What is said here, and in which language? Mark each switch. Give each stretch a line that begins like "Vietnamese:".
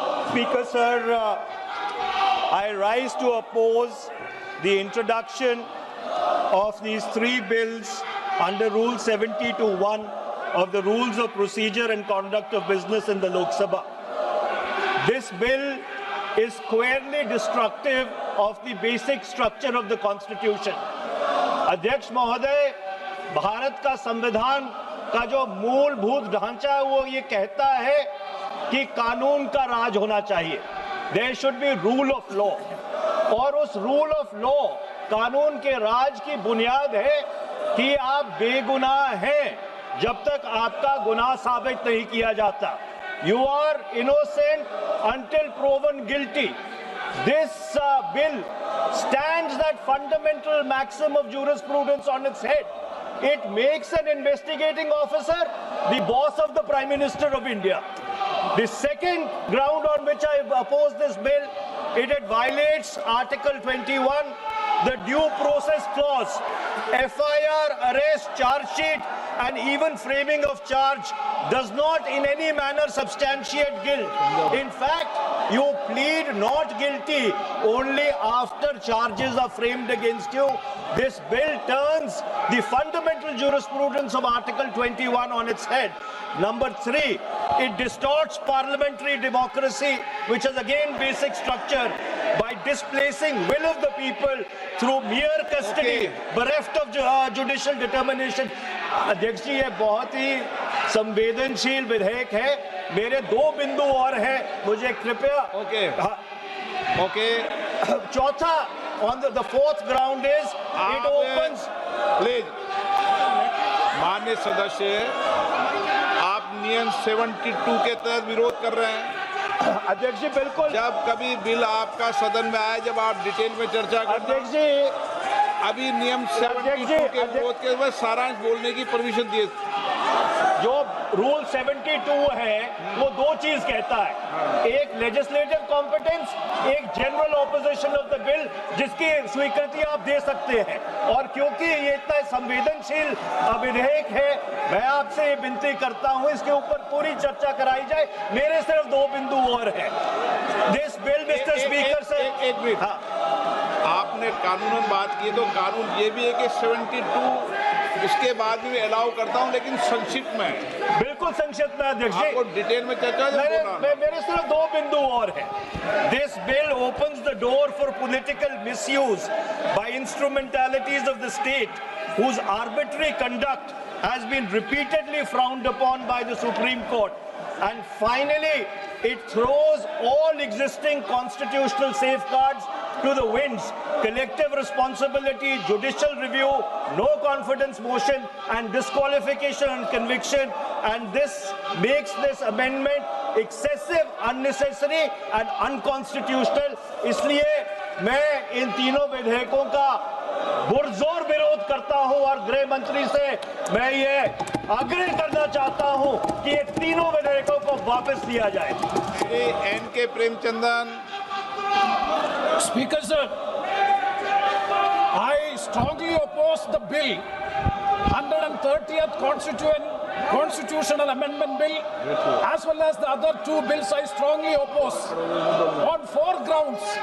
English: Speaker, sir, I rise to oppose the introduction of these three bills under Rule 70(1) of the Rules of Procedure and Conduct of Business in the Lok Sabha. This bill is squarely destructive of the basic structure of the Constitution.
Hindi: अध्यक्ष महोदय, भारत का संविधान का जो मूलभूत ढांचा है वो ये कहता है कि कानून का राज होना चाहिए।
English: There should be rule of law.
Hindi: और उस रूल ऑफ लॉ, कानून के राज की बुनियाद है कि आप बेगुनाह हैं जब तक आपका गुनाह साबित नहीं किया जाता।
English: You are innocent until proven guilty. This bill stands that fundamental maxim of jurisprudence on its head. It makes an investigating officer the boss of the Prime Minister of India. The second ground on which I oppose this bill, it violates Article 21, the due process clause. FIR, arrest, charge sheet, and even framing of charge does not in any manner substantiate guilt. In fact, You plead not guilty only after charges are framed against you. This bill turns the fundamental jurisprudence of Article 21 on its head. Number 3, it distorts parliamentary democracy, which is again basic structure, by displacing will of the people through mere custody, bereft of judicial determination.
Hindi: अध्यक्ष जी, ये बहुत ही संवेदनशील विधेयक है. मेरे 2 बिंदु और हैं, मुझे कृपया. ओके. चौथा,
English: on the fourth ground is it opens.
Hindi: Please माननीय सदस्य, आप नियम 72 के तहत विरोध कर रहे हैं. अध्यक्ष जी बिल्कुल. जब कभी बिल आपका सदन में आए, जब आप डिटेल में चर्चा करते हैं. अध्यक्ष जी, अभी नियम 72 के विरोध के बाद सारांश बोलने की परमिशन दिए. जो रूल 72 है वो 2 चीज कहता है. एक लेजिस्लेटिव कॉम्पिटेंस, एक general opposition of the bill, जिसकी स्वीकृति आप दे सकते हैं. और क्योंकि ये इतना संवेदनशील विधेयक है, मैं आपसे ये विनती करता हूं इसके ऊपर पूरी चर्चा कराई जाए. मेरे सिर्फ 2 बिंदु और हैं.
English: this bill, mister speaker
Hindi: से एक मिनट. आपने कानूनन बात की, तो कानून ये भी है कि 72 उसके बाद भी अलाउ करता हूं, लेकिन संक्षिप्त में. बिल्कुल संक्षिप्त में अध्यक्ष जी. आपको डिटेल में चर्चा मेरे सिर्फ 2 बिंदु और हैं.
English: This bill opens the door for political misuse by instrumentalities of the state whose arbitrary conduct has been repeatedly frowned upon by the Supreme Court. And finally, it throws all existing constitutional safeguards to the winds. Collective responsibility, judicial review, no confidence motion, and disqualification and conviction. And this makes this amendment excessive, unnecessary, and unconstitutional.
Hindi: इसलिए मैं इन तीनों विधेयकों का पुरजोर विरोध करता हूं और गृह मंत्री से मैं ये आग्रह करना चाहता हूं कि ये तीनों विधेयकों को वापस लिया जाए. Shri N.K. Premachandran.
English: Speaker sir, I strongly oppose the bill, 130th Constitutional Amendment Bill, as well as the other 2 bills I strongly oppose on 4 grounds.